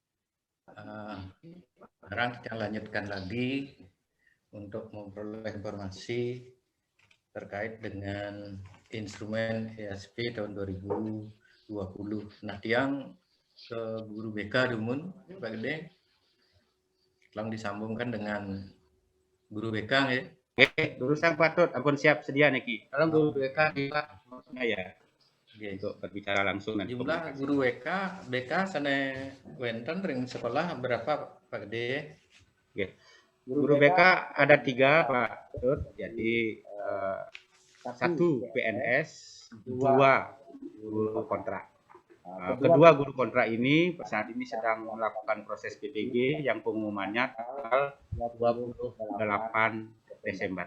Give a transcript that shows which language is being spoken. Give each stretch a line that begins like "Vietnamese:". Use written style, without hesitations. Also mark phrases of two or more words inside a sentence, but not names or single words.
Indonesian: Sekarang kita lanjutkan lagi untuk memperoleh informasi terkait dengan instrumen ESP tahun 2020. Nah,
Balinese: tiang ke guru BK Dumun, Pak Gede,
Indonesian: telah disambungkan dengan guru BK ya. Oke, guru sang Pak Tut, ampun siap sedia niki. Kalau guru BK kita maksudnya ya untuk berbicara langsung nanti. Jumlah guru BK sana
Balinese: wenten ring
Indonesian: sekolah berapa Pak Gede? Oke. Guru BK ada 3 Pak Tut, jadi 1 PNS, 2 guru kontrak. Kedua guru kontrak ini saat ini sedang melakukan proses PPG yang pengumumannya tanggal 28 Desember.